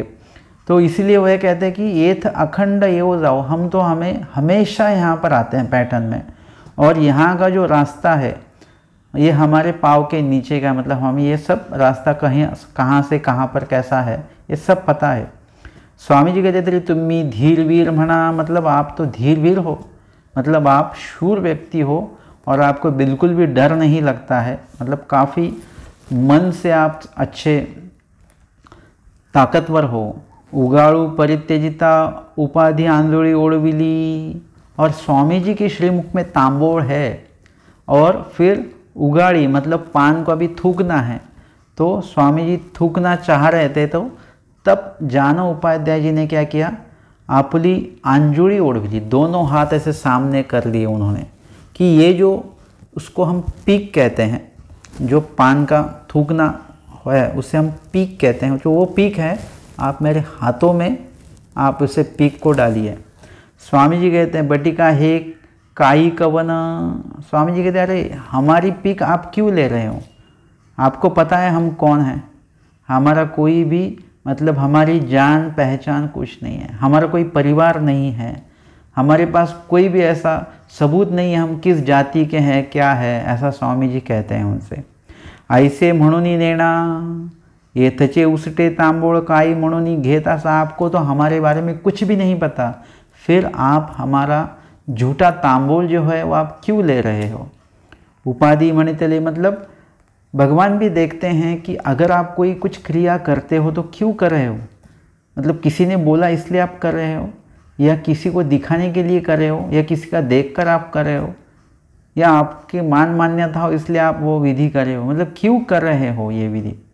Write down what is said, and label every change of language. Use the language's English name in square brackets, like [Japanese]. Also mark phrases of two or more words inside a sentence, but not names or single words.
[Hindi] तो इसलिए वह कहते हैं कि ये अखंड ये वो जाओ, हम तो हमें हमेशा यहाँ पर आते हैं पैठन में, और यहाँ का जो रास्ता है ये हमारे पाँव के नीचे का, मतलब हमें ये सब रास्ता कहाँ से कहाँ पर कैसा है ये सब पता है। [Marathi] स्वामी जी कहते थे तुम्ही धीरवीर म्हणा, [Hindi] मतलब आप तो धीरवीर हो, मतलब आप शूर व्यक्ति हो और आपको बिल्कुल भी डर नहीं लगता है, मतलब काफ़ी मन से आप अच्छे ताकतवर हो। उगाड़ू परित्यजिता उपाधि आंदोली ओढ़विली, और स्वामी जी के श्रीमुख में तांबोल है, और फिर उगाड़ी मतलब पान को अभी थूकना है, तो स्वामी जी थूकना चाह रहे थे, तो तब जानो उपाध्याय जी ने क्या किया, [Marathi] आपली आंजुड़ी ओढ़विली, [Hindi] दोनों हाथ ऐसे सामने कर लिए उन्होंने, कि ये जो उसको हम पीक कहते हैं, जो पान का थूकना है उसे हम पीक कहते हैं, जो वो पीक है आप मेरे हाथों में आप उसे पीक को डालिए। स्वामी जी कहते हैं [Marathi] बटिका हे काई कवन, [Hindi] स्वामी जी कहते हैं अरे हमारी पीक आप क्यों ले रहे हो, आपको पता है हम कौन हैं, हमारा कोई भी मतलब हमारी जान पहचान कुछ नहीं है, हमारा कोई परिवार नहीं है, हमारे पास कोई भी ऐसा सबूत नहीं है हम किस जाति के हैं क्या है, ऐसा स्वामी जी कहते हैं उनसे। [Marathi] ऐसे म्हणून नेणा येथचे उसटे तांबोळ काई म्हणून घेता, [Hindi] आपको तो हमारे बारे में कुछ भी नहीं पता, फिर आप हमारा झूठा तांबोल जो है वो आप क्यों ले रहे हो। [Marathi] उपाधि मणितले, [Hindi] मतलब भगवान भी देखते हैं कि अगर आप कोई कुछ क्रिया करते हो तो क्यों कर रहे हो, मतलब किसी ने बोला इसलिए आप कर रहे हो, या किसी को दिखाने के लिए कर रहे हो, या किसी का देखकर आप कर रहे हो, या आपकी मान मान्यता हो इसलिए आप वो विधि कर रहे हो, मतलब क्यों कर रहे हो ये विधि।